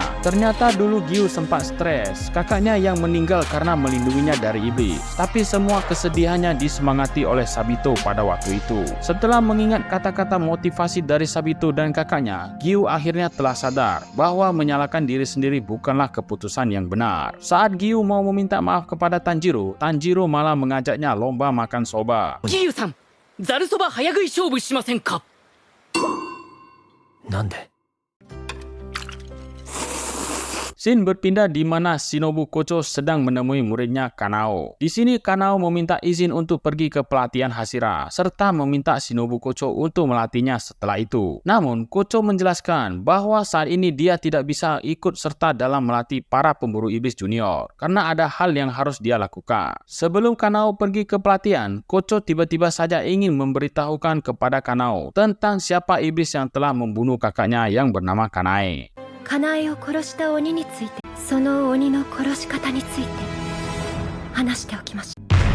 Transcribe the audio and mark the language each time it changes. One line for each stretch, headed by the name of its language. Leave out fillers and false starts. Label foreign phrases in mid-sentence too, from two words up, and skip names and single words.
Indonesian: Ternyata dulu Gyu sempat stres, kakaknya yang meninggal karena melindunginya dari iblis, tapi semua kesedihannya disemangati oleh Sabito pada waktu itu. Setelah mengingat kata-kata motivasi dari Sabito dan kakaknya, Gyu akhirnya telah sadar bahwa menyalahkan diri sendiri bukanlah keputusan yang benar. Saat Gyu mau meminta maaf kepada Tanjiro, Tanjiro malah mengajaknya lomba makan soba.
Japanese: 義勇さん、ざるそば早食い勝負しませんか。なんで
Indonesian: Scene berpindah di mana Shinobu Kocho sedang menemui muridnya Kanao. Di sini Kanao meminta izin untuk pergi ke pelatihan Hashira serta meminta Shinobu Kocho untuk melatihnya setelah itu. Namun Kocho menjelaskan bahwa saat ini dia tidak bisa ikut serta dalam melatih para pemburu iblis junior karena ada hal yang harus dia lakukan. Sebelum Kanao pergi ke pelatihan, Kocho tiba-tiba saja ingin memberitahukan kepada Kanao tentang siapa iblis yang telah membunuh kakaknya yang bernama Kanae.
Japanese: カナエを殺した鬼について、その鬼の殺し方について話しておきましょう。